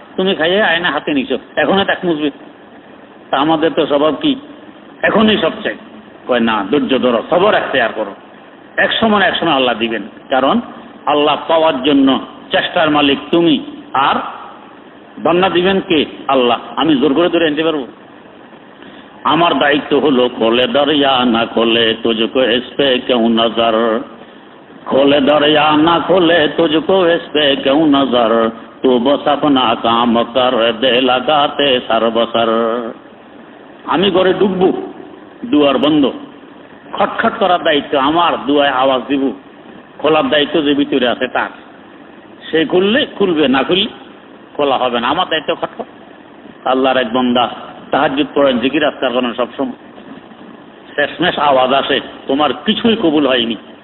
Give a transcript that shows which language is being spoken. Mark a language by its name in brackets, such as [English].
[Bangla] তুমি খাইয়ে আয়না হাতে নিছো, এখনই দাগ মুছবে। তা আমাদের তো স্বভাব কি, এখনই সব চাই। কয় না, ধৈর্য ধরো, সবর এখতিয়ার করো, এক সময় আল্লাহ দিবেন। কারণ আল্লাহ পাওয়ার জন্য চেষ্টার মালিক তুমি, আর বন্যা দিবেন কে? আল্লাহ। আমি জোর করে ধরে আনতে পারবো? আমার দায়িত্ব হলো [Hindi] খোলে দরিয়া না খোলে তুঝকো ইস পে কেউ নজর, खोले दरिया ना खोले तुझको इस पे क्यों नजर, तू बस अपना काम कर दे लगाते सरबसर। [Bangla] আমি ঘরে ঢুকবো, দুয়ার বন্ধ, খটখট করার দায়িত্ব আমার, দুয়ায় আওয়াজ দিব, খোলার দায়িত্ব যে ভিতরে আছে তার। সে খুললে খুলবে, না খুললে খোলা হবে না, আমার দায়িত্ব খটখট। আল্লাহর এক বান্দা তাহাজ্জুদ পড়েন, জিকির আজকার করেন সবসময়, শেষমেশ আওয়াজ আসে তোমার কিছুই কবুল হয়নি।